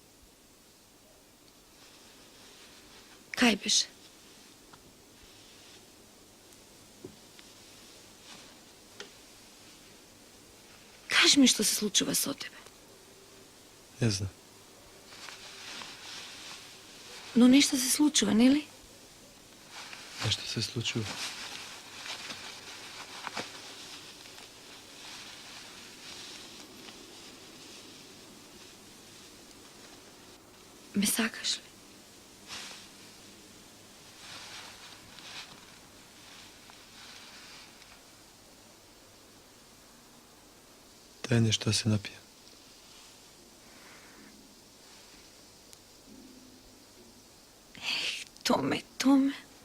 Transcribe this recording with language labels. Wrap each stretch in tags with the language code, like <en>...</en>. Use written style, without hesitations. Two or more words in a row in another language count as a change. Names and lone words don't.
<mk>Кај беше? Кажи ми што се случува со тебе.</mk> <sr>Ne znam.</sr> <mk>Но нешто се случува, нели?</mk> <sr>Nešto se slučilo.</sr> <mk>Ме сакаш ли?</mk> <sr>Daj nešto da se napijem.</sr> <mk>Томе, Томе.</mk>